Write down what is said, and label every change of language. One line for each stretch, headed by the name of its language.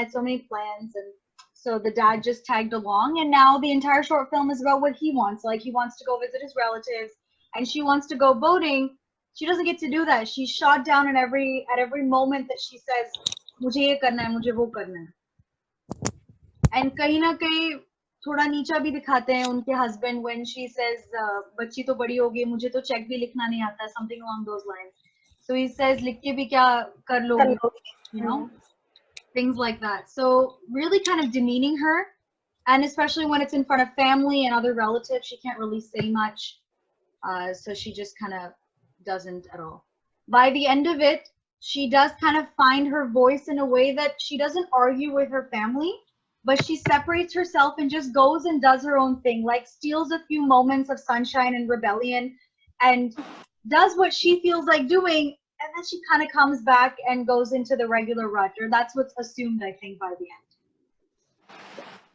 English: I had so many plans." And so the dad just tagged along. And now the entire short film is about what he wants. Like he wants to go visit his relatives and she wants to go boating. She doesn't get to do that. She's shot down at every moment that she says,
Hindi: "Mujhe ye karna hai, mujhe wo karna hai." And kahin na kahin थोड़ा नीचा भी दिखाते हैं उनके husband
English: when she says
Hindi: बच्ची तो बड़ी हो गई मुझे तो चेक भी लिखना नहीं आता,
English: something along those lines. So he says
Hindi: लिख के भी क्या कर लोगे,
English: you know, things like that. So really kind of demeaning her, and especially when it's in front of family and other relatives, she can't really say much. So she just kind of doesn't at all. By the end of it, she does kind of find her voice in a way that she doesn't argue with her family, but she separates herself and just goes and does her own thing, like steals a few moments of sunshine and rebellion and does what she feels like doing, and then she kind of comes back and goes into the regular rut, or that's what's assumed, I think, by the end.